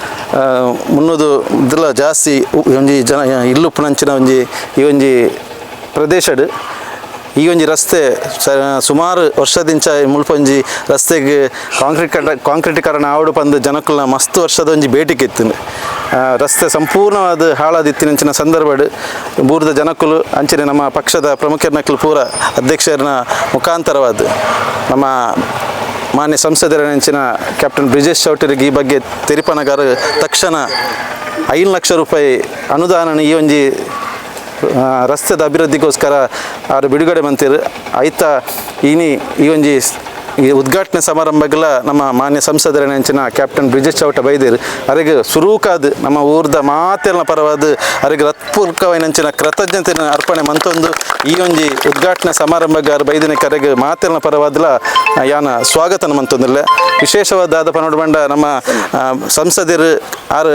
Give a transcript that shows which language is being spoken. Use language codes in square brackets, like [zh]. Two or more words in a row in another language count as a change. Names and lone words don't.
[tcy] 300 ಜಾಸ್ತಿ ಒಂಜಿ ಜನ ಇಲ್ಲುಪ್ಪುನಂಚಿನ ಈ ಒಂಜಿ ಪ್ರದೇಶಡ್ ಈ ಒಂಜಿ ರಸ್ತೆ ಸುಮಾರು ವರ್ಷದಿಂಚ ಮುಲ್ಪೊಂಜಿ ರಸ್ತೆಗೆ ಕಾಂಕ್ರೀಟೀಕರಣ ಆವಡು ಬಂದು ಜನಕ್ಕಳ ಮಸ್ತ್ ವರ್ಷದ ಒಂಜಿ ಬೇಟಿಗೆ ಇತ್ತು ರಸ್ತೆ ಸಂಪೂರ್ಣವಾದ ಹಾಳಾದಿತ್ತಿನಂಚಿನ ಸಂದರ್ಭಡ್ ಬೂರ್ದ ಜನಕ್ಕಲು ಅಂಚಿನ ನಮ್ಮ ಪಕ್ಷದ ಪ್ರಮುಖರ್ನಕ್ಕಲು ಪೂರ ಅಧ್ಯಕ್ಷರನ್ನ ಮುಖಾಂತರವಾದ ನಮ್ಮ ಮಾನ್ಯ ಸಂಸದರ ನೆಂಚಿನ ಕ್ಯಾಪ್ಟನ್ ಬ್ರಿಜೇಶ್ ಚೌಟರಿಗೆ ಈ ಬಗ್ಗೆ ತೆರಿಪನಗಾರ ತಕ್ಷಣ 5 ಲಕ್ಷ ರೂಪಾಯಿ ಅನುದಾನ ಈ ಒಂಜಿ ರಸ್ತೆದ ಅಭಿವೃದ್ಧಿಗೋಸ್ಕರ ಅವರು ಬಿಡುಗಡೆ ಮಂತಿರು ಐತ ಈ ಒಂಜಿ ಈ ಉದ್ಘಾಟನೆ ಸಮಾರಂಭಗಳ ನಮ್ಮ ಮಾನ್ಯ ಸಂಸದರ ನೆಂಚಿನ ಕ್ಯಾಪ್ಟನ್ ಬ್ರಿಜೇಶ್ ಚೌಟ ಬೈದಿರು ಅವರಿಗೆ ಸುರೂಕಾದ ನಮ್ಮ ಊರ್ದ ಮಾತೆಲ್ಲ ಪರವಾದ ಅವರಿಗೆ ಹೃತ್ಪೂರ್ವಕವಾದ ಕೃತಜ್ಞತೆ ಅರ್ಪಣೆ ಮಂತೊಂದು ಈ ಒಂಜಿ ಉದ್ಘಾಟನೆ ಸಮಾರಂಭಗಾರ ಬೈದಿನ ಕರೆಗೆ ಮಾತೆಲ್ಲ ಪರವಾದಲ ಯಾನ ಸ್ವಾಗತನ ಮಂತೊಂದಿಲ್ಲ ವಿಶೇಷವಾದ ಪನೋಡು ಬಂಡ ನಮ್ಮ ಸಂಸದರು ಆರು